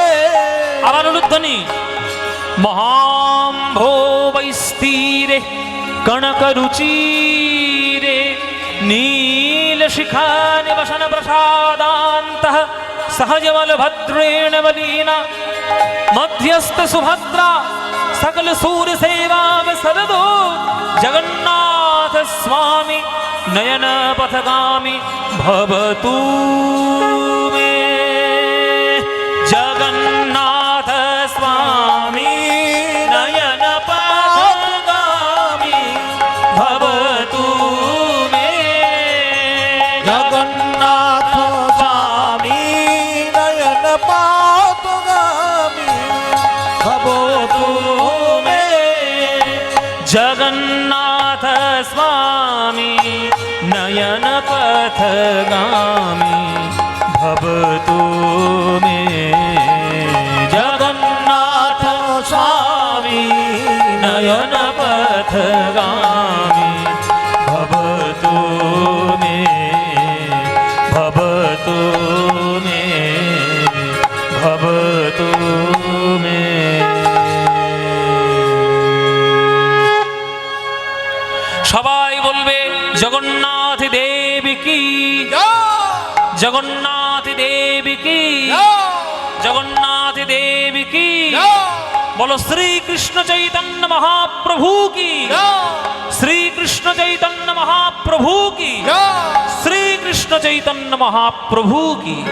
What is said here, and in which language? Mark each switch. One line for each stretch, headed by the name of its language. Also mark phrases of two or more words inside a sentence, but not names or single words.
Bangla: আবার উলুধ্বনি।
Sanskrit: মহাম্ভোবৈস্তীরে কনকরুচিরে নীলশিখা নিবসন প্রসাদান্তঃ সহজবলভদ্রেণ বলীনা মধ্যস্থ সুভদ্রা সকল सूर सेवा सरदो। जगन्नाथ स्वामी नयन पथगामी भवतु मे। जगन्नाथ स्वामी नयन पथगामी भवतु मे। জগন্নাথ স্বামী নয়ন পথগামী ভবতু মে। जगन्नाथ स्वामी नयन पथगामी भवतु मे। जगन्नाथ स्वामी नयन पथगामी भवतु मे। भवतु मे। भवतु मे।
Bangla: সবাই বলবে জগন্নাথ দেব কি, জগন্নাথ দেব কি, জগন্নাথ দেব কি। বলো শ্রীকৃষ্ণ চৈতন্য মহাপ্রভু কি, শ্রীকৃষ্ণ চৈতন্য মহাপ্রভু কি, শ্রীকৃষ্ণ চৈতন্য মহাপ্রভু কি।